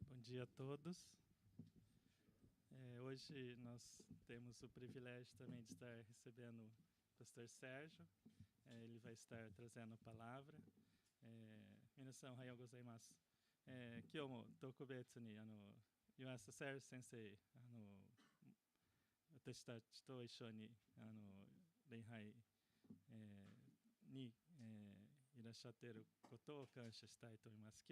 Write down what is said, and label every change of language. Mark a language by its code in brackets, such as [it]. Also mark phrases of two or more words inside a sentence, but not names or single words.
[pt] dia a todos. Hoje nós temos o privilégio também de estar recebendo o pastor Sérgio. Ele vai estar trazendo a palavra. [ja] 皆さん、おはようございます. 今日も特別に Yuasa Sérgio 先生、私たちと一緒に礼拝にいらっしゃっていることを感謝したいと思います。